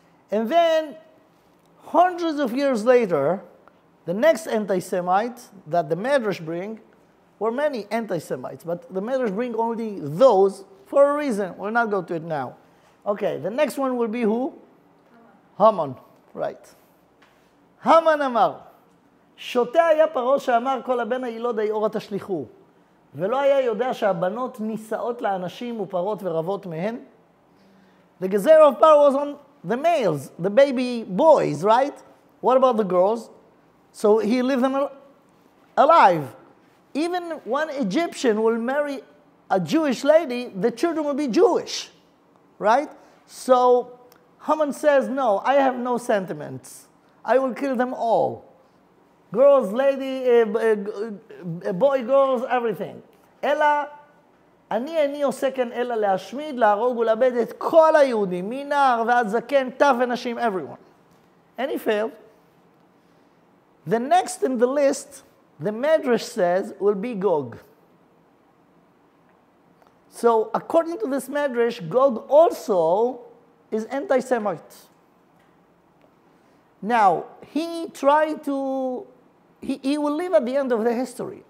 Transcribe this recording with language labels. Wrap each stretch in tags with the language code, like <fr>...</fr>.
<en>And then, hundreds of years later, the next anti-Semite that the Medrash bring, were many anti-Semites, but the Medrash bring only those for a reason. We'll not go to it now. Okay, the next one will be who? Haman, right.</en> <he>Haman אמר, שוטה היה פרעה שאמר כל הבן הילוד היאורה תשליכו, ולא היה יודע שהבנות נישאות לאנשים ופרות ורבות מהן.</he> <en>The gezer of Paro was on the males, the baby boys, right? What about the girls? So he left them alive. Even one Egyptian will marry a Jewish lady, the children will be Jewish, right? So Haman says, no, I have no sentiments. I will kill them all. Girls, lady, boy, girls, everything.</en> <he>אלא אני עושה כן אלא להשמיד, להרוג ולאבד את כל היהודים, מנער ועד זקן, טף ונשים, everyone.</he> <en>And he failed. The next in the list, the Medrash says, will be Gog. So according to this Medrash, Gog also is anti-Semite. Now, he tried to, he will live at the end of the history.</en>